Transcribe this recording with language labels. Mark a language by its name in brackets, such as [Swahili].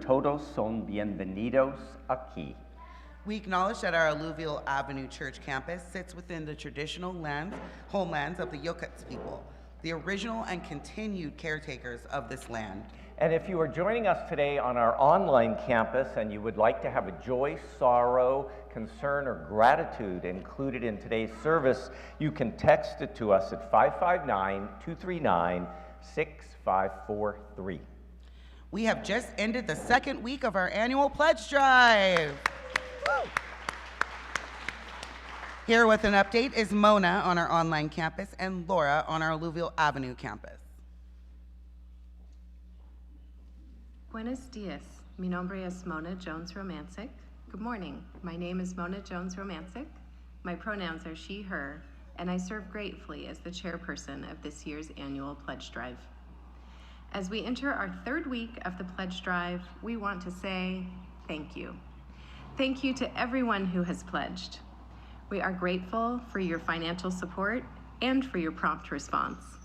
[Spanish] Todos son bienvenidos aquí. [English] We acknowledge that our Alluvial Avenue Church campus sits within the traditional homelands of the Yokuts people, the original and continued caretakers of this land. And if you are joining us today on our online campus and you would like to have a joy, sorrow, concern, or gratitude included in today's service, you can text it to us at 559-239-6543. We have just ended the second week of our annual pledge drive. Woo! Here with an update is Mona on our online campus and Laura on our Alluvial Avenue campus. [Spanish] Buenos dias. Mi nombre es Mona Jones Romancic. [English] Good morning. My name is Mona Jones Romancic. My pronouns are she, her, and I serve gratefully as the chairperson of this year's annual pledge drive. As we enter our third week of the pledge drive, we want to say thank you. Thank you to everyone who has pledged. We are grateful for your financial support and for your prompt response.